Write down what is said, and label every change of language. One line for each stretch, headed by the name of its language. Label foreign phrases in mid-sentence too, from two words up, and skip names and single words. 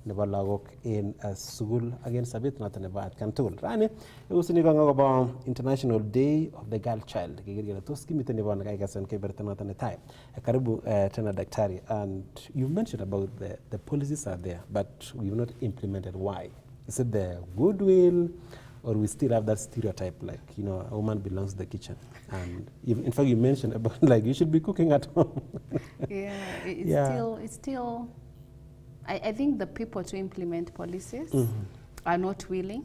Kalenjin: nebo lagok in sugul again sabit noton nebo atkan tugul. Rani usini ko ngobo International Day of the Girl Child. Kigere tos kimiten nebo nakaikasen keberta noton netai.
Swahili: Karibu tena daktari,
English: and you mentioned about the policies are there but we've not implemented. Why? Is it the goodwill, or we still have that stereotype like, you know, a woman belongs to the kitchen? And in fact, you mentioned about like you should be cooking at home. It's still, I think the people to implement policies are not willing.